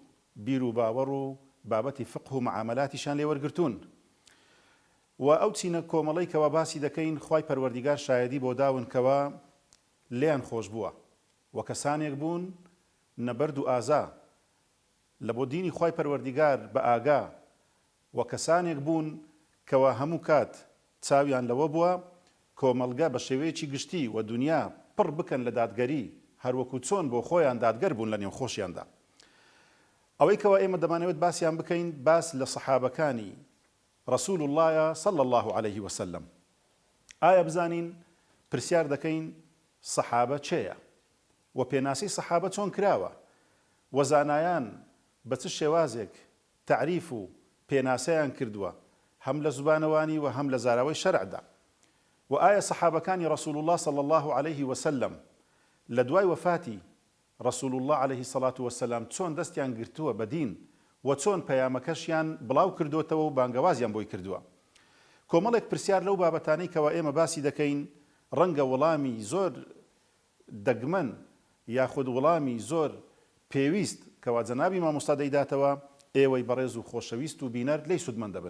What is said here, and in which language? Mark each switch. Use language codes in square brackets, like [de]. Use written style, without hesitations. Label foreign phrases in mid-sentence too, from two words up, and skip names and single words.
[ckb] بیر و باوەڕ و بابەتی فقه و معاملاتیشان لێوەرگرتوون و ئەو چینە کۆمەڵەی کەوا باسی دەکەین خوای پەروەردیگار شایەدی بۆ داون کەوا لێیان خۆش بووە و کەسانێک بوون نەبەرد و ئازا لە بۆ دینی خوای پەروەردیگار بە ئاگا و کەسانێک بوون کەوا هەموو کات چاویان لەوە بووە کۆمەڵگە بە شێوەیەکی گشتی و دنیا پڕ بکەن لە دادگەری هەروەکو چۆن بۆ خۆیان دادگەر بوون لە نێو خۆشیاندا. ئەوەی کەوا ئێمە دەمانەوێت باسییان بکەین باس لە سەحابەکانی [ar] رسول الله صلى الله عليه وسلم. [ckb] ئایا بزانین پرسیار دەکەین سەحابە چێیە و پێناسی سەحابە چۆن کراوە و زانایان بە چ شێوازێک تعریف و پێناسەیان کردووە هەم لە زوبانەوانی و هەم لە زاراوەی شەرعدا و ئایا سەحابەکانی [ar] رسول الله صلى الله عليه وسلم [ckb] لە دوای وفاتی [ar] رسول الله عليه الصلاة والسلام [ckb] چۆن دەستیان گرتووە بە دین و چۆن پەیامەکەشیان بڵاو کردوتەوە و بانگەوازیان بۆی کردووە. کۆمەڵێک پرسیار لەو بابەتانەی کەوا ئێمە باسی دەکەین ڕەنگە وەڵامی زۆر دەگمەن یاخود وەڵامی زۆر پێویست کەوا جەنابی مامۆستا دەیداتەوە ئێوەی بەڕێز و خۆشەویست و بینەر لێی سودمەند دەبن.